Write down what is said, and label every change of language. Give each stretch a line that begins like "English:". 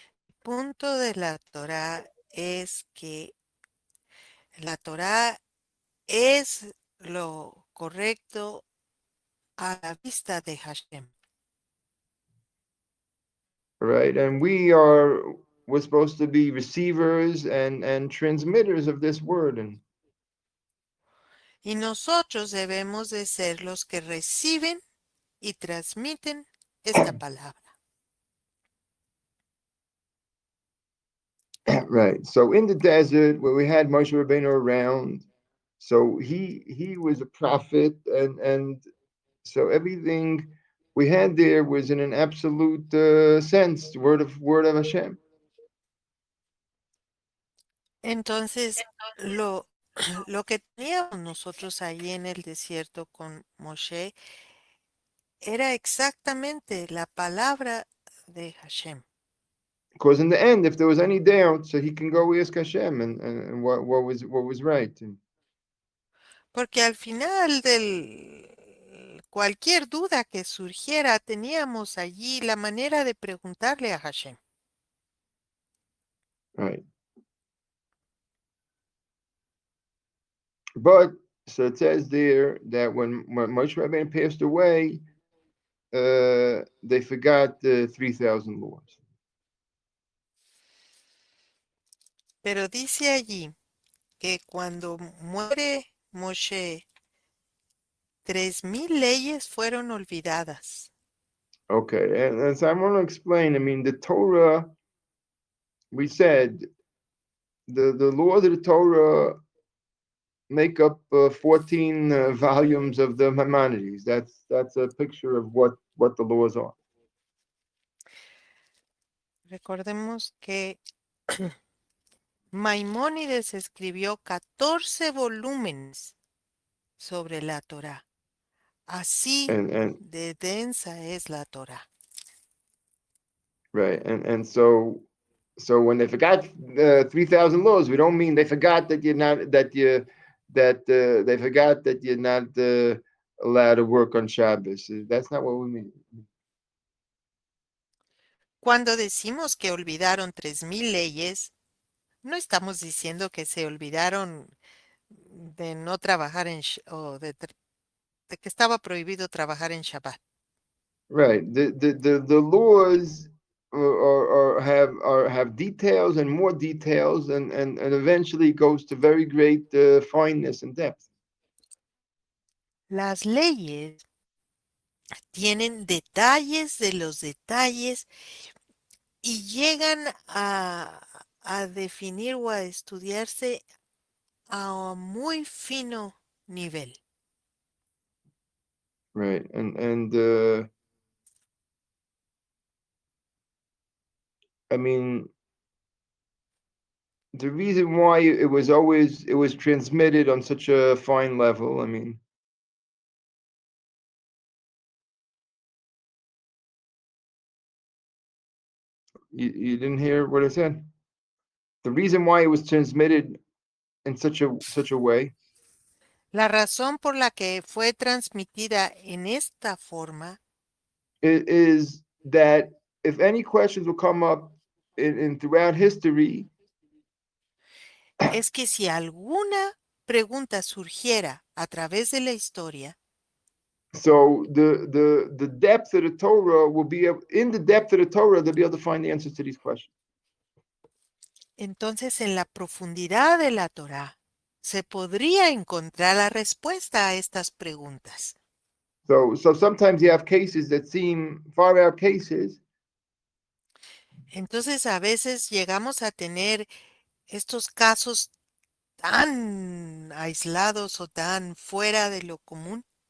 Spanish: El punto de la Torá es que la Torá es lo correcto a la vista de Hashem.
English: Right, and we're supposed to be receivers and transmitters of this word, and
Spanish: Y nosotros debemos de ser los que reciben y transmiten esta palabra.
English: right. So in the desert where we had Moshe Rabbeinu around, so he was a prophet, and so everything we had there was in an absolute sense word of Hashem.
Spanish: Entonces, lo que teníamos nosotros ahí en el desierto con Moshe era exactamente la palabra de Hashem.
English: Because in the end, if there was any doubt, so he can go ask Hashem and what was right.
Spanish: Porque al final del cualquier duda que surgiera, teníamos allí la manera de preguntarle a Hashem.
English: Right. But so it says there that when Moshe Rabbeinu passed away, they forgot the 3,000 laws.
Spanish: Pero dice allí que cuando muere Moshe, 3000 leyes fueron olvidadas.
English: Okay, and so I want to explain. I mean, the Torah, we said the laws of the Torah make up 14 volumes of the Maimonides. That's a picture of what the laws are.
Spanish: Recordemos que Maimónides escribió 14 volúmenes sobre la Torá. Así
English: And
Spanish: de densa es la Torá.
English: right, and so when they forgot 3,000 laws, we don't mean they forgot that you're not that they forgot that you're not allowed to work on Shabbos. That's not what we mean.
Spanish: Cuando decimos que olvidaron 3000 leyes, no estamos diciendo que se olvidaron de no trabajar o de que estaba prohibido trabajar en Shabbat.
English: Right. The laws have details and more details, and eventually goes to very great fineness and depth.
Spanish: Las leyes tienen detalles de los detalles y llegan a definir o a estudiarse a muy fino nivel.
English: Right. And I mean, the reason why it was transmitted on such a fine level, I mean, you didn't hear what I said? The reason why it was transmitted in such a way
Spanish: La razón por la que fue transmitida en esta forma
English: is that if any questions will come up in throughout history,
Spanish: es que si alguna pregunta surgiera a través de la historia,
English: so the depth of the Torah will be in the depth of the Torah they'll be able to find the answers to these questions.
Spanish: entonces en la profundidad de la Torá se podría encontrar la respuesta a estas preguntas.
English: So sometimes you have cases that seem far out cases,
Spanish: Entonces a veces llegamos a tener estos casos tan aislados o tan fuera de lo común,